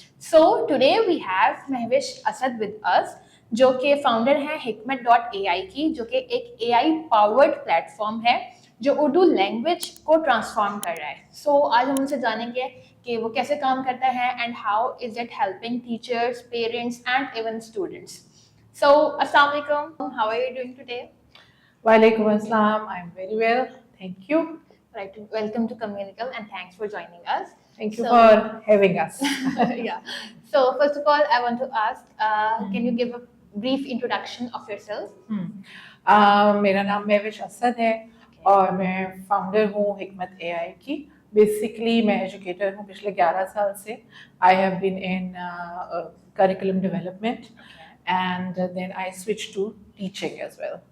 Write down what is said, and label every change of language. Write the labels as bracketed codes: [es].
[en] so today we have Mahwish Asad with us, [ur] جو کہ founder ہیں حکمت.ai کی, جو کہ ایک اے آئی پاورڈ پلیٹ فارم ہے جو اردو لینگویج کو ٹرانسفارم کر رہا ہے. سو آج ہم ان سے جانیں گے کہ وہ کیسے کام کرتا ہے [en] And how is it helping teachers, parents and even students. So السلام علیکم, how are you doing today? وعلیکم السلام, I am very well, thank you. Right, welcome to Communical and thanks for joining us. Thank you for having us. Yeah. So first of all, I want to ask, can you give a brief introduction of yourself? [ur] میرا نام مہوش اسد ہے اور میں founder ہوں حکمت اے آئی کی. [en] basically [ur] میں educator ہوں پچھلے 11 سال سے. [en] I have been in curriculum development and then I switch to teaching as well.